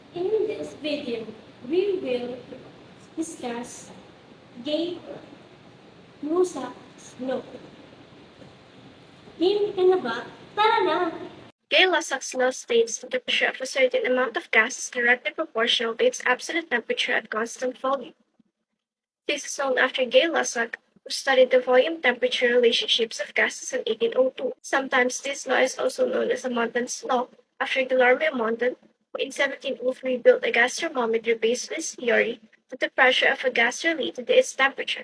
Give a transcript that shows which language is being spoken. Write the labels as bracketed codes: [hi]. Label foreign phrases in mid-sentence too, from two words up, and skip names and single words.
[en] In this video, we will discuss Gay-Lussac's law. [tl] Game ka na ba? Tara na! [en] Gay-Lussac's law states that the pressure of a certain amount of gas is directly proportional to its absolute temperature at constant volume. This is named after Gay-Lussac, who studied the volume-temperature relationships of gases in 1802. Sometimes this law is also known as the Montan's law, after Guillermo Montan, who in 1703 built a gas thermometer based on his theory that the pressure of a gas related to its temperature.